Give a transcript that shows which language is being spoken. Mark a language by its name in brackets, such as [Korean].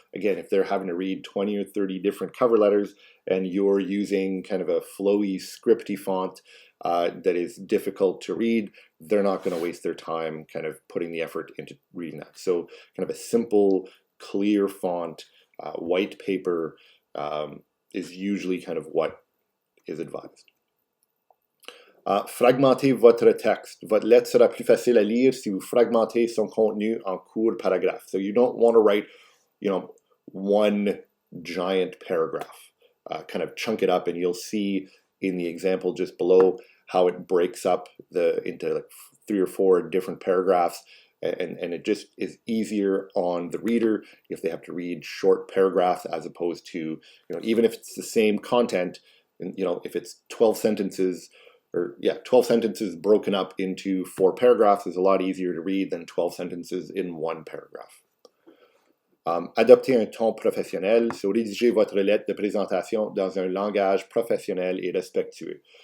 [English] Again, if they're having to read 20 or 30 different cover letters and you're using kind of a flowy, scripty font that is difficult to read, they're not going to waste their time kind of putting the effort into reading that. So kind of a simple, clear font, white paper is usually kind of what is advised. [French] Fragmentez votre texte. Votre lettre sera plus facile à lire si vous fragmentez son contenu en courts paragraphes. [English] So you don't want to write, one giant paragraph. Kind of chunk it up, and you'll see in the example just below how it breaks up into like 3 or 4 different paragraphs, and it just is easier on the reader if they have to read short paragraphs as opposed to, even if it's the same content, and if it's 12 sentences. 12 sentences broken up into 4 paragraphs is a lot easier to read than 12 sentences in 1 paragraph. [French] Adoptez un ton professionnel. So, rédigez votre lettre de présentation dans un langage professionnel et respectueux.